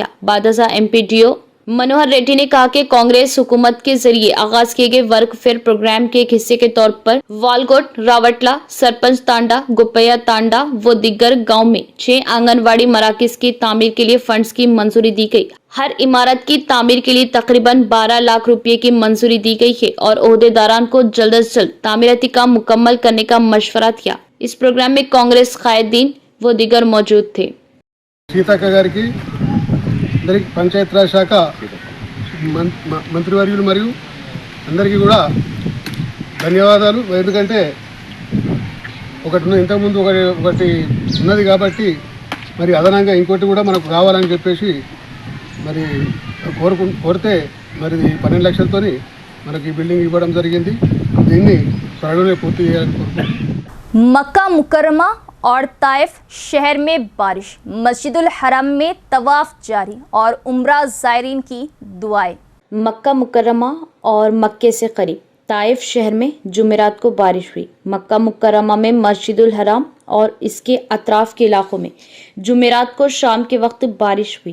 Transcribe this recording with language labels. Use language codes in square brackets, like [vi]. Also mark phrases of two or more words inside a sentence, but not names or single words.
[ur] بعد ازاں MP DO منوہر ریڈی نے کہا کہ کانگریس حکومت کے ذریعے آغاز کیے گئے [en] work fare program [ur] کے ایک حصے کے طور پر والگوٹ، راوٹلا، سرپنچ تانڈا، گپیا تانڈا و دیگر گاؤں میں 6 آنگن واڑی مراکز کی تعمیر کے لیے فنڈز کی منظوری دی گئی. ہر عمارت کی تعمیر کے لیے تقریباً 12 لاکھ روپے کی منظوری دی گئی ہے اور عہدیداران کو جلد از جلد تعمیراتی کام مکمل کرنے کا مشورہ دیا. اس پروگرام میں کانگریس قائدین و دیگر موجود تھے. [te] సీతక్క గారికి అందరికీ పంచాయతీరాజ్ శాఖ మంత్రివర్యులు మరియు అందరికీ కూడా ధన్యవాదాలు. ఎందుకంటే ఇంతకుముందు ఒకటి ఉన్నది కాబట్టి మరి అదనంగా ఇంకోటి కూడా మనకు కావాలని చెప్పేసి మరి కోరితే మరి 12 లక్షలతోని మనకి బిల్డింగ్ ఇవ్వడం జరిగింది. దీన్ని త్వరలోనే పూర్తి చేయాలని కోరుకుంటున్నాను. [ur] مکہ مکرمہ اور طائف شہر میں بارش، مسجد الحرام میں طواف جاری اور عمرہ زائرین کی دعائیں. مکہ مکرمہ اور مکے سے قریب طائف شہر میں جمعرات کو بارش ہوئی. مکہ مکرمہ میں مسجد الحرام اور اس کے اطراف کے علاقوں میں جمعرات کو شام کے وقت بارش ہوئی.